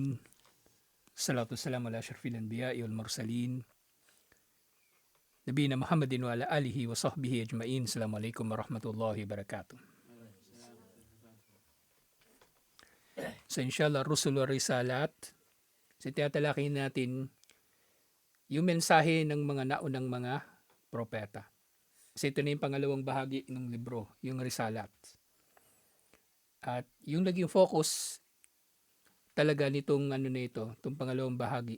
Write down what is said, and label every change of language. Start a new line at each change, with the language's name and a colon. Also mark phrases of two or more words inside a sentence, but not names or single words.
Arabic: الصلاة والسلام على أشرف الأنبياء والمرسلين. نبينا محمد وعلى آله وصحبه أجمعين. السلام عليكم ورحمة الله وبركاته. So إن شاء الله، رسل ورسالات.
Filipino: So tinatalakay natin yung mensahe ng mga naunang mga propeta. Kasi ito na yung pangalawang bahagi ng libro, yung Risalat. At yung naging focus talaga nitong itong pangalawang bahagi.